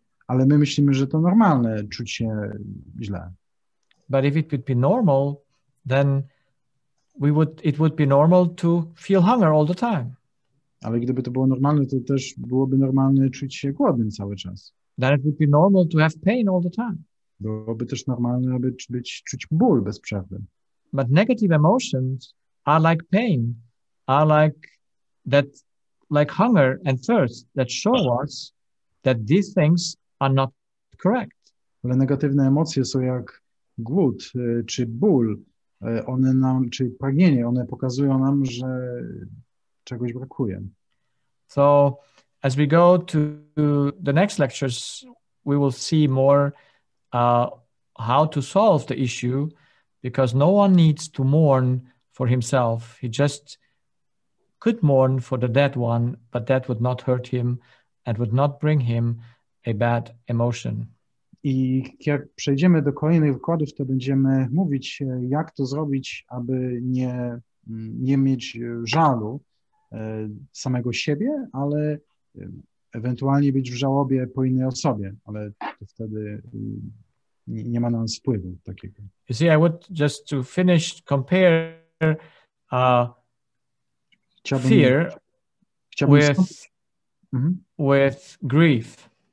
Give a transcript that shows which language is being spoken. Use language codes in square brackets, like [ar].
[pl] Ale my myślimy, że to normalne czuć się źle. [en] But if it would be normal, then it would be normal to feel hunger all the time. [pl] Ale gdyby to było normalne, to też byłoby normalne czuć się głodnym cały czas. [en] Then it would be normal to have pain all the time. [pl] Byłoby też normalne, aby czuć ból bez przerwy. [en] But negative emotions are like pain, are like hunger and thirst that show us that these things are not correct. [pl] Ale negatywne emocje są jak głód czy ból, czy pragnienie, one pokazują nam, że czegoś brakuje. [en] So as we go to the next lectures, we will see more how to solve the issue, because no one needs to mourn for himself. He just could mourn for the dead one, but that would not hurt him and would not bring him a bad emotion. [pl] I jak przejdziemy do kolejnych wykładów, to będziemy mówić, jak to zrobić, aby nie mieć żalu samego siebie, ale ewentualnie być w żałobie po innej osobie, ale to wtedy nie ma na nas wpływu takiego. [en] You see, I would just to finish compare fear with grief.